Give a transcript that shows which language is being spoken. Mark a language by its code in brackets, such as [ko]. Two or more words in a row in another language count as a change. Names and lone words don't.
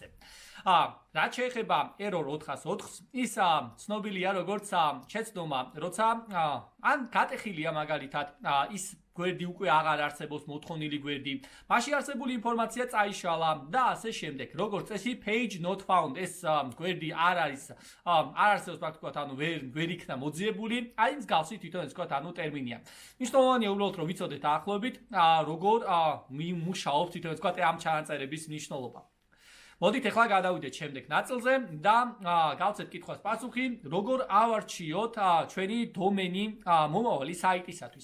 [ka] რაც შეეხება error 404-ს, ის ცნობილია როგორც შეცდომა, როცა ან გატეხილია მაგალითად ის გვერდი უკვე აღარ არსებობს მოთხოვნილი გვერდი, მაშინ არსებული ინფორმაცია წაიშალა და ასე შემდეგ. როგორც წესი [en] page not found, [ka] ეს გვერდი არ არსებობს პრაქტიკულად, ანუ ვერ იქნა მოძიებული, აი მსგავსი თვითონ ეს ვთქვათ, ანუ ტერმინია. მნიშვნელოვანია უბრალოდ რომ ვიცოდეთ ახლობით, როგორ მუშაობს თვითონ ეს ვთქვათ, ამ ჩანაწერების მნიშვნელობა. მოდით ახლა გადავიდეთ შემდეგ ნაწილზე და გავცეთ კითხვას პასუხი, როგორ ავარჩიოთ ჩვენი დომენი მომავალი საიტისათვის.